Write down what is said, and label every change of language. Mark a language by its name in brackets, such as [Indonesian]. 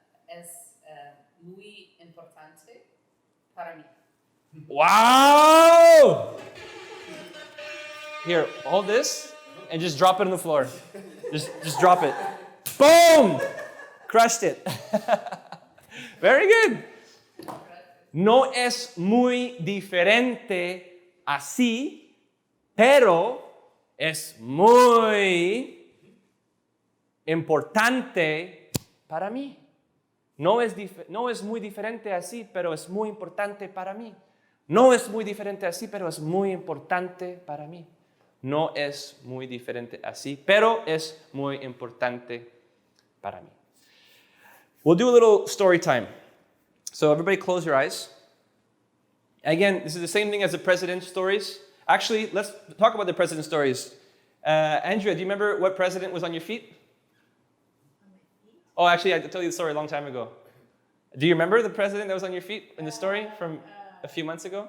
[Spanish] Es muy importante para mí. [English] Wow! Here, hold this and just drop it on the floor. Just drop it. Boom! Crushed it. Very good. [Spanish] No es muy diferente así, pero es muy importante para mí. No es muy diferente así, pero es muy importante para mí. No es muy diferente así, pero es muy importante para mí. No es muy diferente así, pero es muy importante para mí. [English] We'll do a little story time. So everybody close your eyes. Again, this is the same thing as the president's stories. Actually, let's talk about the president's stories. Andrea, do you remember what president was on your feet? Oh, actually, I told you the story a long time ago. Do you remember the president that was on your feet in the story from a few months ago?